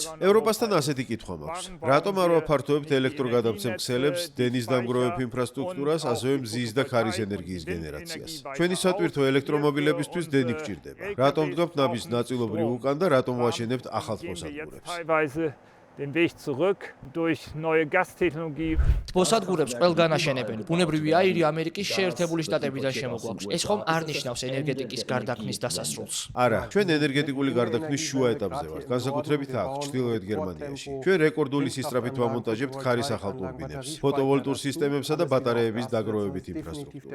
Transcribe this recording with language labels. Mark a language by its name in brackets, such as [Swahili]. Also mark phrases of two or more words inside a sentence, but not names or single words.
[Georgian] ევროპასთან ასეთი კითხვა მაქვს. რატომ არ ვაფართოებთ ელექტროგადამცემ ქსელებს, დენის დამგროვებ ინფრასტრუქტურას, ასევე მზის და ქარის ენერგიის გენერაციას? ჩვენი სატვირთო ელექტრომობილებისთვის დენი გვჭირდება. რატომ დგამთ ნაბიჯს ნაწილობრივ უკან და რატომ ვაშენებთ ახალ თბოსადგურებს? [German] Den Weg zurück durch neue Gastechnologie. [Georgian] თბოსადგურებს ყველგან აშენებენ. ბუნებრივი აირი ამერიკის შეერთებული შტატებიდან შემოგვაქვს. ეს ხომ არ ნიშნავს ენერგეტიკის გარდაქმნის დასასრულს. არა, ჩვენ ენერგეტიკული გარდაქმნის შუა ეტაპზე ვართ, განსაკუთრებით აქ, ჩრდილოეთ გერმანიაში. ჩვენ რეკორდული სისწრაფით ვამონტაჟებთ ქარის ახალ ტურბინებს, ფოტოვოლტურ სისტემებსა და ბატარეების დაგროვებით ინფრასტრუქტურას.